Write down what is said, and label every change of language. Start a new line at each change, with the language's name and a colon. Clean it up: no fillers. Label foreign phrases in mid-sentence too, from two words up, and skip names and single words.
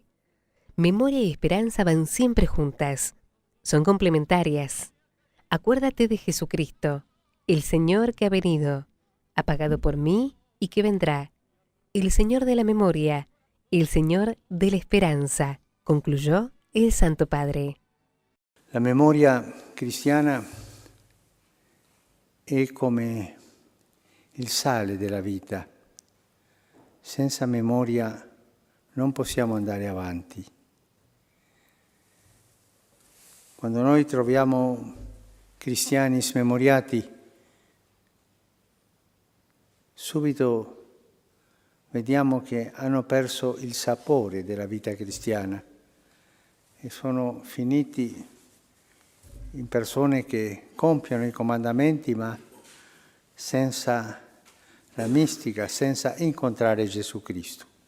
Spanish: Memoria y esperanza van siempre juntas, son complementarias. Acuérdate de Jesucristo, el Señor que ha venido, ha pagado por mí y que vendrá, el Señor de la memoria, el Señor de la esperanza, concluyó el Santo Padre.
Italian: La memoria cristiana è come il sale della vita. Senza memoria non possiamo andare avanti. Quando noi troviamo cristiani smemoriati, subito vediamo che hanno perso il sapore della vita cristiana e sono finiti in persone che compiono i comandamenti ma senza la mistica, senza incontrare Gesù Cristo.